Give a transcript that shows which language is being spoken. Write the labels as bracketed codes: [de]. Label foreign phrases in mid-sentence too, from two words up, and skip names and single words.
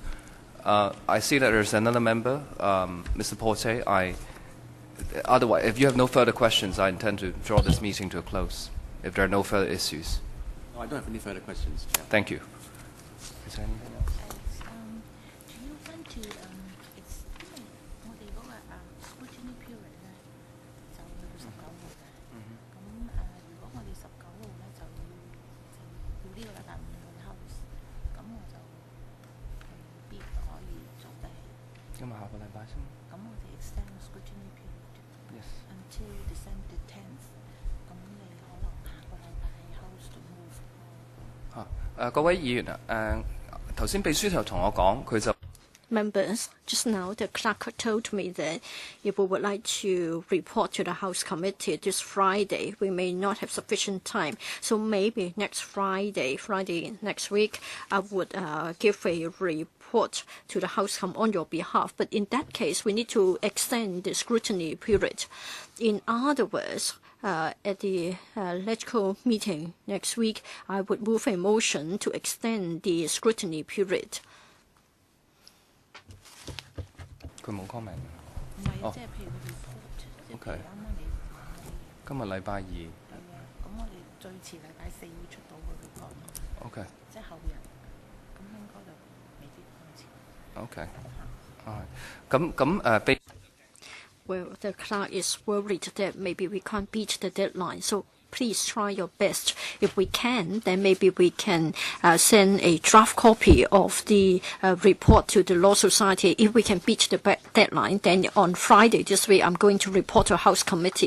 [en] I see that there's another member, Mr. Porte. Otherwise, if you have no further questions, I intend to draw this meeting to a close, if there are no further issues. No, I don't have any further questions, Chair. Thank you. Is there anything else? Do you want to it's [yue] 因為我哋嗰個 [en] scrutiny period [yue] 咧就去到19號嘅，如果我哋19號咧就要呢個禮拜5去 house， 咁我就未必可以做得起。今日下個禮拜先。咁我哋 [en] extend the scrutiny period until December 10th， [yue] 咁你可能下個禮拜 [en] house to move。 [yue] 各位議員頭先秘書就同我講，佢就 [en] Members, just now the clerk told me that if we would like to report to the House Committee this Friday, we may not have sufficient time. So maybe next Friday next week, I would give a report to the House on your behalf. But in that case, we need to extend the scrutiny period. In other words, at the LegCo meeting next week, I would move a motion to extend the scrutiny period. [yue] 佢冇 comment。唔係啊，即係譬如 report，即係譬如啱啱你今日禮拜二。係啊，咁我哋最遲禮拜4會出到個 report。 OK。即係後日，咁應該就未必咁遲。 OK。 [en] Well, the clerk is worried that maybe we can't beat the deadline, so please try your best. If we can, then maybe we can send a draft copy of the report to the Law Society. If we can beat the deadline, then on Friday this week I'm going to report to House Committee.